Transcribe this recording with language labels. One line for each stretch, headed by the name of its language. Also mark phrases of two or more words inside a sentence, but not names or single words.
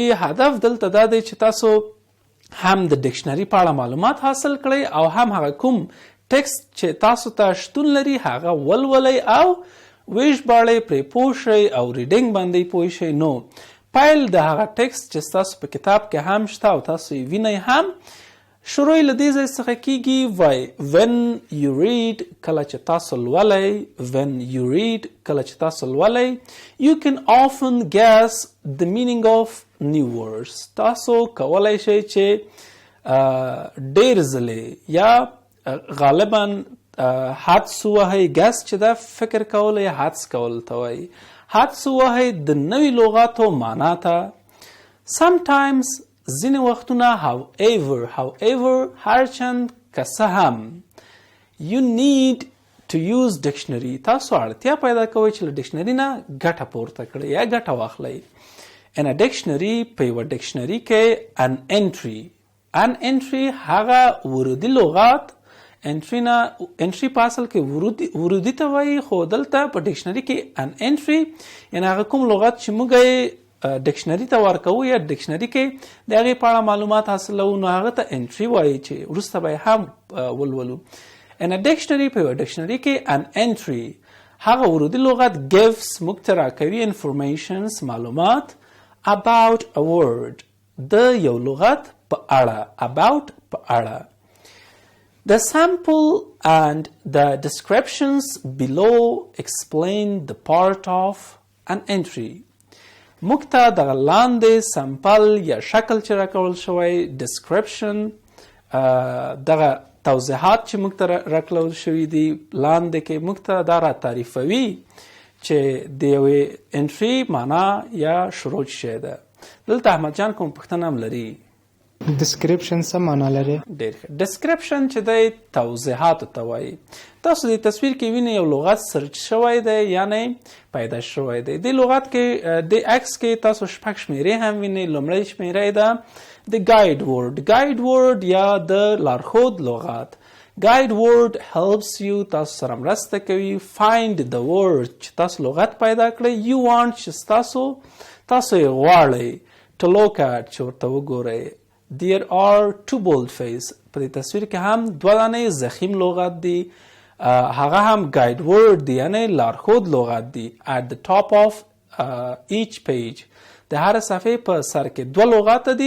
Pashto: هدف دلته دا دی چې تاسو هم د ډکشنري په اړه معلومات حاصل کړئ او هم هغه کوم ټکسټ چې تاسو ته شتون لري هغه ولولئ او وژباړئ، پرې پوه شئ او ریډینګ باندې پوه شئ. نو پیل د هغه ټکسټ چې ستاسو په کتاب کې هم شته او تاسو یې وینئ هم شروع له دې ځای څخه کیږي.
English: وای when you read،
Pashto: کله چې تاسو لولئ،
English: when you read،
Pashto: کله چې تاسو لولئ،
English: you can often guess the meaning of new words.
Pashto: تاسو کولای شئ چې ډېر ځلې یا غالبا حدس ووهئ، guess چې دا فکر کول یا حدس کول ته وایي، حدس ووهئ د نوي لغاتو معنا ته.
English: sometimes
Pashto: ځینې وختونه
English: however
Pashto: هرچند که څه هم
English: you need to use dictionary،
Pashto: تاسو اړتیا پیدا کوئ چې له ډکشنري نه ګټه پورته کړئ یا ګټه واخلئ.
English: in a dictionary،
Pashto: په یوه ډکشنري کې
English: an entry
Pashto: هغه ورودي لغات، entry په اصل کې ورودي ته وایي، خو دلته په ډکشنري کې
English: an entry
Pashto: یعنی هغه کوم لغات چې موږ ډکشنري ته ورکوو یا ډکشنري کې د هغې په اړه معلومات حاصلوو، نو هغه ته انټري وایي چې وروسته به یې هم ولولو.
English: in a dictionary،
Pashto: په یوه ډکشنري کې
English: an entry
Pashto: هغه ورودي لغت gives موږ ته راکوي informations معلومات
English: about a word
Pashto: د یو لغت په اړه، about په اړه.
English: The sample and the descriptions below explain the part of an entry.
Pashto: موږ ته دغه لاندې سمپل یا شکل چې راکول شوی description، دغه توضیحات چې موږ ته راکول شوي دي لاندې کې موږ ته دا را تعریفوي چې د یوې انټري معنا یا شروع شی ده. دلته احمد جان کوم پوښتنه هم لري؟ description څه معنا لري؟ ډېر ښه. description چې دی توضیحاتو ته وایي. تاسو د تصویر کې وینئ یو لغت سرچ شوی دی یعنی پیدا شوی دی. د لغت کې د عکس کې تاسو شپږ شمیرې هم وینئ. لومړی شمیره ده د
English: guide word. guide word
Pashto: یا د لارښود لغت.
English: guide word helps you
Pashto: تاسو سره مرسته کوي.
English: find the word
Pashto: چې تاسو لغت پیدا کړئ.
English: you want
Pashto: چې تاسو یې غواړئ.
English: to look at
Pashto: چې ورته وګورئ.
English: There are two boldface.
Pashto: په دې تصویر کې هم دوه دانې زخیم لغت دي. هغه هم
English: guide word
Pashto: دی یعنی لارښود لغت دی.
English: At the top of each page.
Pashto: د هر صفحې په سر کې دوه لغات دي.